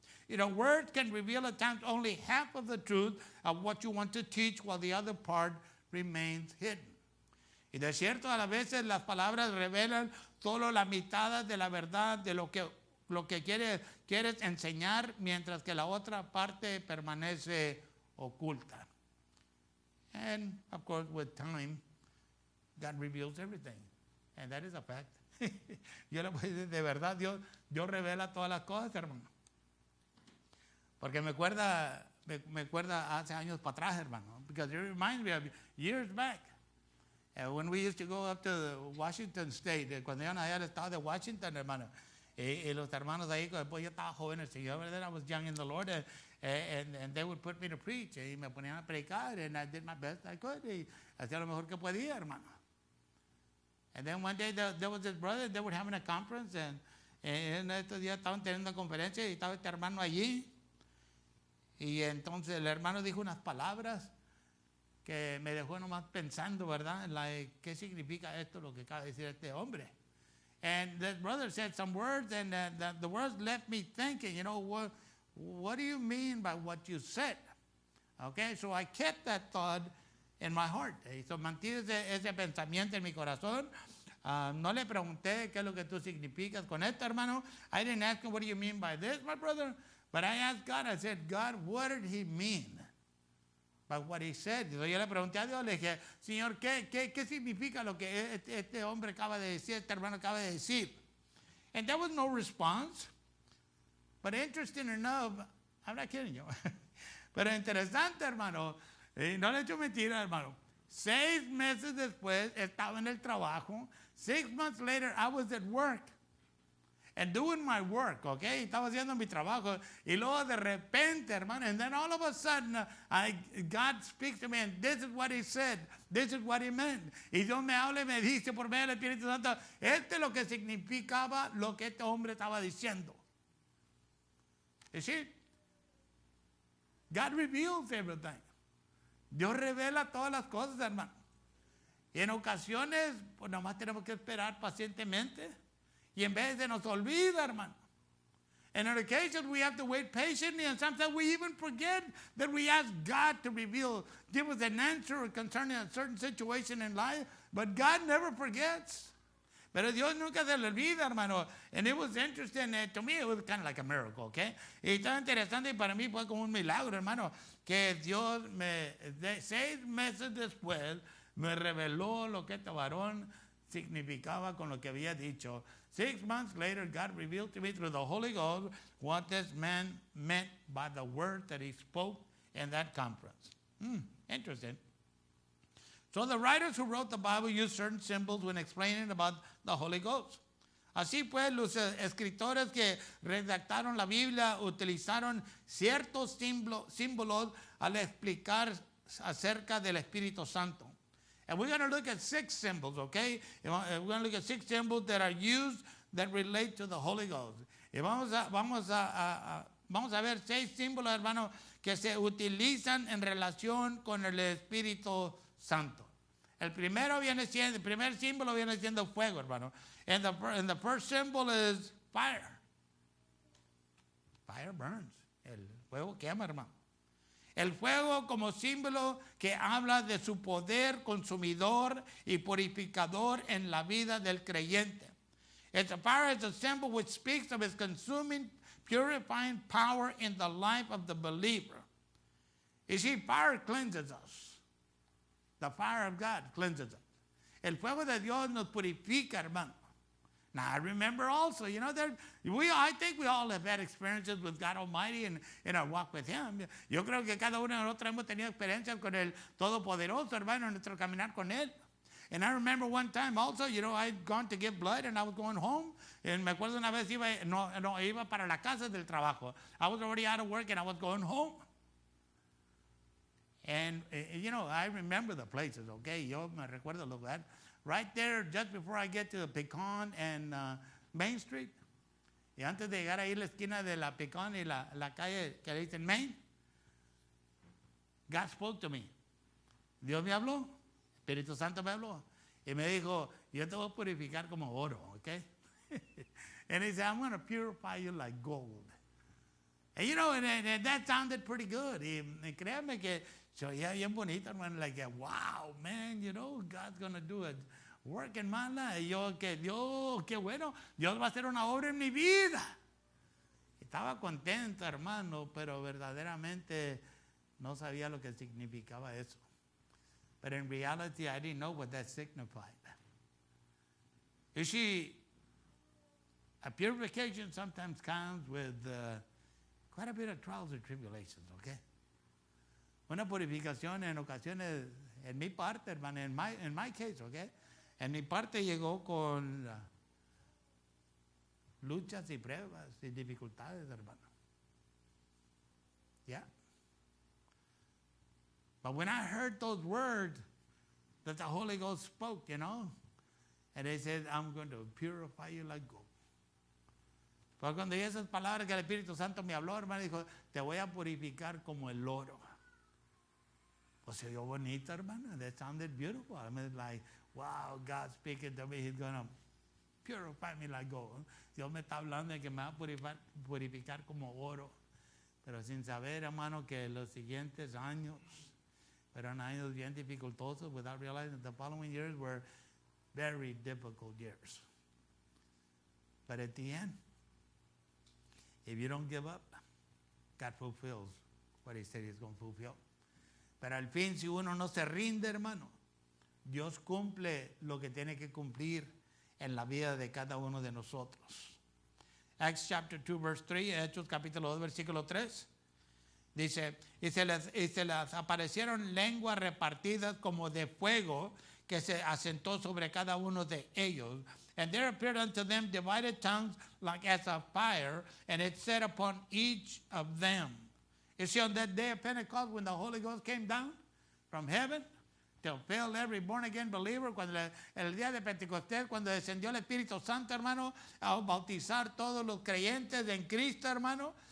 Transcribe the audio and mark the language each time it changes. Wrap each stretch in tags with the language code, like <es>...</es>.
<en>You know, words can reveal at times only half of the truth of what you want to teach, while the other part remains hidden.</en> <es>Y de cierto, a veces las palabras revelan solo la mitad de la verdad de lo que quieres enseñar, mientras que la otra parte permanece oculta.</es> <en>And of course, with time, God reveals everything. And that is a fact.</en> <es>Yo le voy a decir, de verdad, Dios revela todas las cosas, hermano. Porque me acuerda hace años para atrás, hermano.</es> <en>Because it reminds me of years back. When we used to go up to Washington State,</en> <es>cuando iban allá al estado de Washington, hermano, Y los hermanos ahí, pues yo estaba joven en el Señor, ¿verdad?</es> <en>I was young in the Lord, and they would put me to preach.</en> <es>Y me ponían a predicar,</es> <en>and I did my best I could.</en> <es>Y hacía lo mejor que podía, hermano.</es> <en>And then one day there was this brother, they were having a conference, and</en> <es>en estos días estaban teniendo una conferencia y estaba este hermano allí. Y entonces el hermano dijo unas palabras que me dejó nomás pensando, ¿verdad? ¿Qué significa esto, lo que acaba de decir este hombre?</es> <en>And the brother said some words, and the words left me thinking, what do you mean by what you said? Okay, so I kept that thought in my heart.</en> <es>So mantuve ese pensamiento en mi corazón. No le pregunté qué es lo que tú significas con esto, hermano.</es> <en>I didn't ask him, what do you mean by this, my brother? But I asked God, I said, God, what did he mean by what he said?</en> <es>Yo le pregunté a Dios, le dije, Señor, ¿qué significa lo que este hombre acaba de decir, este hermano acaba de decir?</es> <en>And there was no response. But interesting enough, I'm not kidding you.</en> <es>Pero interesante, hermano, no le he hecho mentira, hermano. 6 meses después estaba en el trabajo.</es> <en>6 months later, I was at work and doing my work, okay?</en> <es>Estaba haciendo mi trabajo. Y luego de repente, hermano,</es> <en>and then all of a sudden, God speaks to me, and this is what he said. This is what he meant.</en> <es>Y Dios me habla y me dice por medio del Espíritu Santo, esto es lo que significaba lo que este hombre estaba diciendo.</es> <en>You see? God reveals everything.</en> <es>Dios revela todas las cosas, hermano. Y en ocasiones, pues nomás tenemos que esperar pacientemente. Y en vez de nos olvida, hermano.</es> <en>And on occasions we have to wait patiently, and sometimes we even forget that we ask God to give us an answer concerning a certain situation in life. But God never forgets.</en> <es>Pero Dios nunca se le olvida, hermano.</es> <en>And it was interesting. To me, it was kind of like a miracle, okay?</en> <es>Y estaba interesante y para mí fue como un milagro, hermano. Que Dios 6 meses después me reveló lo que este varón significaba con lo que había dicho.</es> <en>6 months later, God revealed to me through the Holy Ghost what this man meant by the word that he spoke in that conference. Interesting. So the writers who wrote the Bible used certain symbols when explaining about the Holy Ghost.</en> <es>Así pues, los escritores que redactaron la Biblia utilizaron ciertos símbolos al explicar acerca del Espíritu Santo.</es> <en>And we're going to look at 6 symbols, okay? We're going to look at 6 symbols that are used that relate to the Holy Ghost.</en> <es>Y vamos a ver 6 símbolos, hermano, que se utilizan en relación con el Espíritu Santo. El primer símbolo viene siendo fuego, hermano.</es> <en>And the first symbol is fire. Fire burns.</en> <es>El fuego quema, hermano. El fuego como símbolo que habla de su poder consumidor y purificador en la vida del creyente.</es> <en>Fire is a symbol which speaks of his consuming, purifying power in the life of the believer. You see, fire cleanses us. The fire of God cleanses us.</en> <es>El fuego de Dios nos purifica, hermano.</es> <en>Now, I remember also, I think we all have had experiences with God Almighty in our walk with Him.</en> <es>Yo creo que cada uno de nosotros hemos tenido experiencias con el Todopoderoso, hermano, en nuestro caminar con Él.</es> <en>And I remember one time also, I'd gone to give blood and I was going home.</en> <es>And me acuerdo una vez iba para la casa del trabajo.</es> <en>I was already out of work and I was going home. And, I remember the places, okay?</en> <es>Yo me recuerdo el lugar.</es> <en>Right there, just before I get to the Pecan and Main Street.</en> <es>Y antes de llegar ahí a la esquina de la Pecan y la calle que le dicen Main,</es> <en>God spoke to me.</en> <es>Dios me habló. Espíritu Santo me habló. Y me dijo, yo te voy a purificar como oro, okay?</es> <en>And he said, I'm going to purify you like gold. And and that sounded pretty good.</en> <es>Y créanme que se oía bien bonito, hermano.</es> <en>Like, wow, man, God's going to do a work in my life.</en> <es>Y yo, que Dios, qué bueno. Dios va a hacer una obra en mi vida. Estaba contento, hermano, pero verdaderamente no sabía lo que significaba eso.</es> <en>But in reality, I didn't know what that signified. You see, a purification sometimes comes with quite a bit of trials and tribulations, okay?</en> <es>Una purificación en ocasiones, en mi parte, hermano,</es> <en>in my case, okay?</en> <es>En mi parte llegó con luchas y pruebas y dificultades, hermano.</es> <en>Yeah. But when I heard those words that the Holy Ghost spoke, you know, and they said, I'm going to purify you like gold.</en> <es>Pero cuando oí esas palabras que el Espíritu Santo me habló, hermano, dijo, te voy a purificar como el oro. Pues se oyó bonito, hermano.</es> <en>That sounded beautiful. I mean, like, wow, God speaking to me, He's going to purify me like gold.</en> <es>Dios me está hablando de que me va a purificar como oro. Pero sin saber, hermano, que los siguientes años eran años bien dificultosos,</es> <en>without realizing that the following years were very difficult years. But at the end, if you don't give up, God fulfills what He said He's going to fulfill.</en> <es>Pero al fin, si uno no se rinde, hermano, Dios cumple lo que tiene que cumplir en la vida de cada uno de nosotros.</es> <en>Acts chapter 2 verse 3,</en> <es>Hechos capítulo 2 versículo 3, dice, y se les aparecieron lenguas repartidas como de fuego que se asentó sobre cada uno de ellos.</es> <en>And there appeared unto them divided tongues like as of fire, and it set upon each of them. You see, on that day of Pentecost, when the Holy Ghost came down from heaven to fill every born-again believer,</en> <es>cuando el día de Pentecostés, cuando descendió el Espíritu Santo, hermano, a bautizar todos los creyentes en Cristo, hermano.</es>